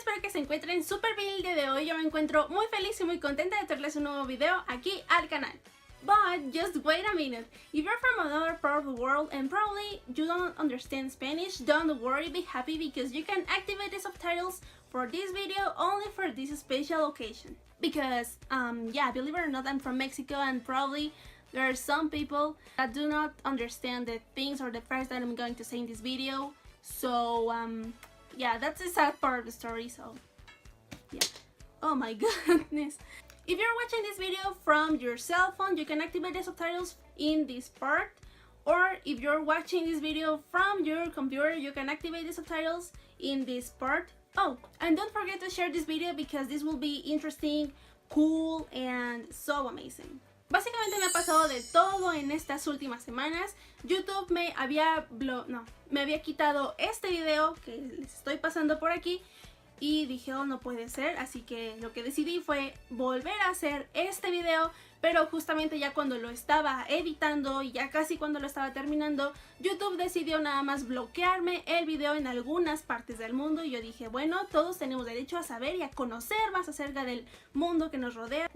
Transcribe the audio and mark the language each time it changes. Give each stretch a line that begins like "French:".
Spanish: se encuentren súper bien el día de hoy. Yo me encuentro muy feliz y muy contenta de traerles un nuevo video aquí al canal.
English: But just wait a minute, if you're from another part of the world and probably you don't understand Spanish, don't worry, be happy because you can activate the subtitles for this video only for this special occasion. Because, yeah, believe it or not, I'm from Mexico and probably there are some people that do not understand the things or the facts that I'm going to say in this video. So, yeah, that's the sad part of the story, so, yeah. Oh my goodness. If you're watching this video from your cell phone, you can activate the subtitles in this part. Or if you're watching this video from your computer, you can activate the subtitles in this part. Oh, and don't forget to share this video because this will be interesting, cool, and so amazing.
Spanish: Básicamente me ha pasado de todo en estas últimas semanas. YouTube me había quitado este video que les estoy pasando por aquí y dije, oh, no puede ser, así que lo que decidí fue volver a hacer este video, pero justamente ya cuando lo estaba editando y ya casi cuando lo estaba terminando, YouTube decidió nada más bloquearme el video en algunas partes del mundo y yo dije, bueno, todos tenemos derecho a saber y a conocer más acerca del mundo que nos rodea.